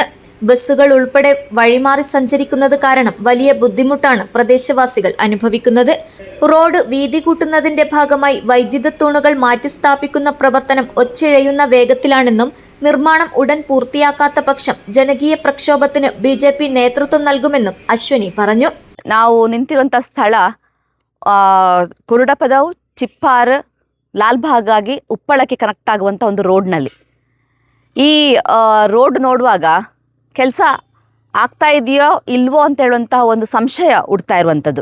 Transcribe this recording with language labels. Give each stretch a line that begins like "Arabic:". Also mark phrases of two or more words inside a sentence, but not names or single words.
Malayalam: ബസ്സുകൾ ഉൾപ്പെടെ വഴിമാറി സഞ്ചരിക്കുന്നത് കാരണം വലിയ ബുദ്ധിമുട്ടാണ് പ്രദേശവാസികൾ അനുഭവിക്കുന്നത്. റോഡ് വീതി കൂട്ടുന്നതിന്റെ ഭാഗമായി വൈദ്യുത തൂണുകൾ മാറ്റിസ്ഥാപിക്കുന്ന പ്രവർത്തനം ഒച്ചിഴയുന്ന വേഗത്തിലാണെന്നും നിർമ്മാണം ഉടൻ പൂർത്തിയാക്കാത്ത പക്ഷം ജനകീയ പ്രക്ഷോഭത്തിന് ബിജെപി നേതൃത്വം നൽകുമെന്നും അശ്വനി പറഞ്ഞു.
Kannada: ನಾವು ನಿಂತಿರುವಂಥ ಸ್ಥಳ ಕುರುಡಪದವು, ಚಿಪ್ಪಾರ್, ಲಾಲ್ಬಾಗ್ ಆಗಿ ಉಪ್ಪಳಕ್ಕೆ ಕನೆಕ್ಟ್ ಆಗುವಂಥ ಒಂದು ರೋಡ್ನಲ್ಲಿ ಈ ರೋಡ್ ನೋಡುವಾಗ ಕೆಲಸ ಆಗ್ತಾ ಇದೆಯೋ ಇಲ್ವೋ ಅಂತ ಹೇಳುವಂಥ ಒಂದು ಸಂಶಯ ಹುಡ್ತಾ ಇರುವಂಥದ್ದು.